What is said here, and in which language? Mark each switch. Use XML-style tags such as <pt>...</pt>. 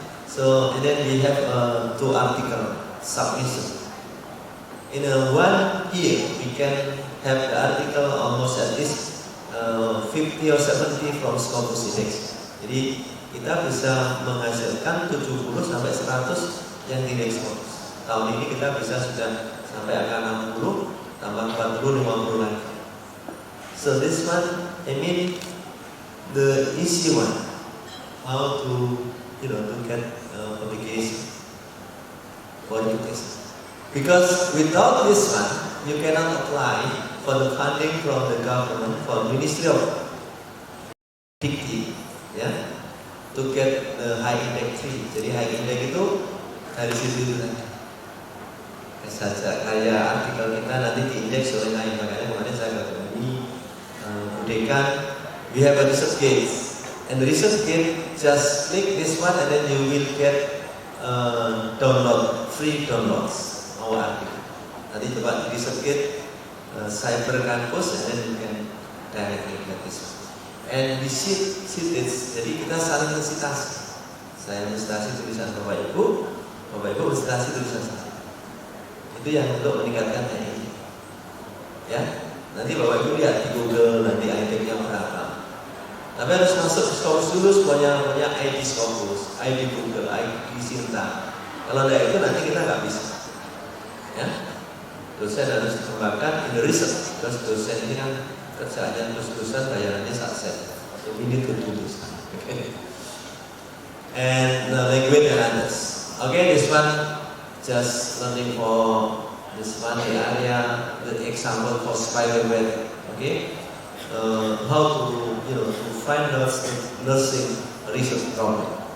<en>So and then we have two article submission. In one year we can have the article almost at least 50 or 70 from Scopus Index.</en> <id>Jadi kita bisa menghasilkan 70 sampai 100 yang di Scopus. Tahun ini kita bisa sudah sampai angka 60, tambah 40, 50 lagi.</id> <en>So this one, I mean the easy one, how to to get publication for education. Because without this one, you cannot apply for the funding from the government for Ministry of Dikti, ya, to get the high index tree.</en> <id>Jadi high index itu dari situ tadi. Saja kayak artikel kita nanti diindeks oleh lain, makanya kemarin saya katakan ini budekan,</id> <en>we have a research gate, and the research gate just click this one and then you will get free downloads our article.</en> <id>Nanti coba di</id> <en>research gate cyber campus and then you can directly get this one. And we sit this,</en> <id>jadi kita saling mensitasi. Saya mensitasi tulisan Bapak Ibu mensitasi tulisan saya. Itu yang untuk meningkatkan ini. Ya, nanti Bapak Ibu lihat di Google nanti ID-nya berapa. Tapi harus masuk Scopus dulu semuanya ID Scopus, ID Google, ID Sinta. Kalau tidak itu nanti kita nggak bisa. Ya, dosen harus dikembangkan</id> <en>in the research.</en> <id>Terus dosen ini kan kerjaannya terus-terusan, bayarannya sukses.</id> <en>So we need to do this. Okay. And the language and others. Okay, this one. Just learning for this one area, the example for spider web, okay? How to to find nursing research problem.</en>